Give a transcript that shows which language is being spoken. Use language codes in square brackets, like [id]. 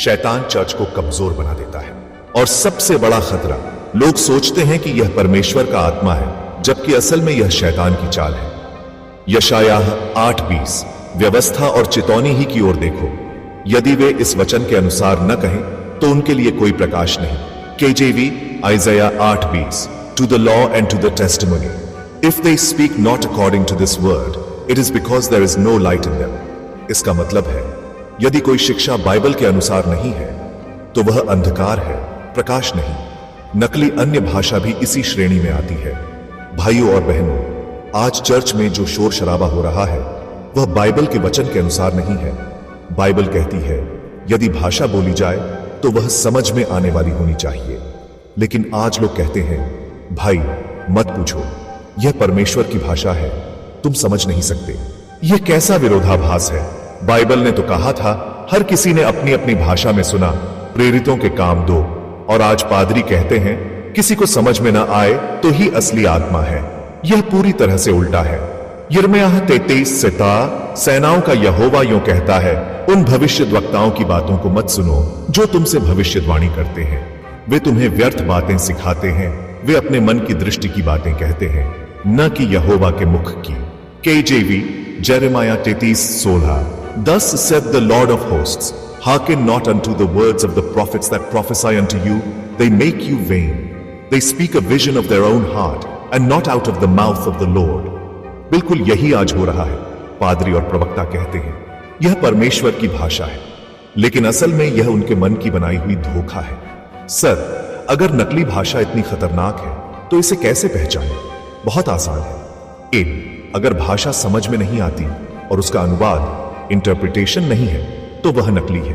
[hi] शैतान चर्च को कमजोर बना देता है। और सबसे बड़ा खतरा, लोग सोचते हैं कि यह परमेश्वर का आत्मा है, जबकि असल में यह शैतान की चाल है। यशायाह 8:20। व्यवस्था और चितौनी ही की ओर देखो, यदि वे इस वचन के अनुसार न कहें तो उनके लिए कोई प्रकाश नहीं। [en] KJV Isaiah 8:20। To the law and to the testimony, if they speak not according to this word, it is because there is no light in them. [hi] इसका मतलब है यदि कोई शिक्षा बाइबल के अनुसार नहीं है तो वह अंधकार है, प्रकाश नहीं। नकली अन्य भाषा भी इसी श्रेणी में आती है। भाइयों और बहनों, आज चर्च में जो शोर शराबा हो रहा है वह बाइबल के वचन के अनुसार नहीं है। बाइबल कहती है यदि भाषा बोली जाए तो वह समझ में आने वाली होनी चाहिए। लेकिन आज लोग कहते हैं भाई मत पूछो, यह परमेश्वर की भाषा है, तुम समझ नहीं सकते। यह कैसा विरोधाभास है? बाइबल ने तो कहा था हर किसी ने अपनी अपनी भाषा में सुना, प्रेरितों के काम 2। और आज पादरी कहते हैं किसी को समझ में ना आए तो ही असली आत्मा है। यह पूरी तरह से उल्टा है। यिर्मयाह 33:7। सेनाओं का यहोवा यूं कहता है, उन भविष्यद्वक्ताओं की बातों को मत सुनो जो तुमसे भविष्यवाणी करते हैं। वे तुम्हें व्यर्थ बातें सिखाते हैं, वे अपने मन की दृष्टि की बातें कहते हैं, न कि यहोवा के मुख की। [en] KJV Jeremiah 33:16। Thus said the Lord of hosts, hearken not unto the words of the prophets that prophesy unto you, they make you vain. They speak a vision of their own heart, and not out of the mouth of the Lord. [hi] बिल्कुल यही आज हो रहा है। पादरी और प्रवक्ता कहते हैं यह परमेश्वर की भाषा है, लेकिन असल में यह उनके मन की बनाई हुई धोखा है। सर, अगर नकली भाषा इतनी खतरनाक है तो इसे कैसे पहचानें? बहुत आसान है। 1. अगर भाषा समझ में नहीं आती और उसका अनुवाद इंटरप्रिटेशन नहीं है तो वह नकली है।